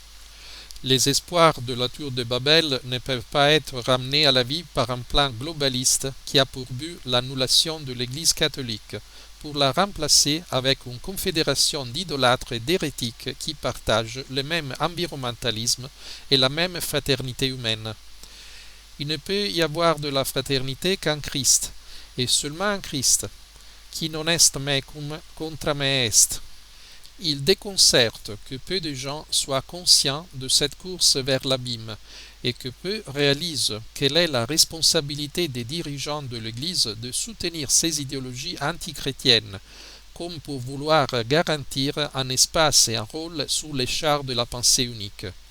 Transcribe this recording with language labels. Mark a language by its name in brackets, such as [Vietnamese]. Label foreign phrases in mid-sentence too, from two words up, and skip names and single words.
[French] Les espoirs de la tour de Babel ne peuvent pas être ramenés à la vie par un plan globaliste qui a pour but l'annulation de l'Église catholique, pour la remplacer avec une confédération d'idolâtres et d'hérétiques qui partagent le même environnementalisme et la même fraternité humaine. Il ne peut y avoir de la fraternité qu'en Christ, et seulement en Christ. [Latin] Qui non est mecum contra me est. [French] Il déconcerte que peu de gens soient conscients de cette course vers l'abîme et que peu réalisent quelle est la responsabilité des dirigeants de l'Église de soutenir ces idéologies antichrétiennes, comme pour vouloir garantir un espace et un rôle sous les chars de la pensée unique.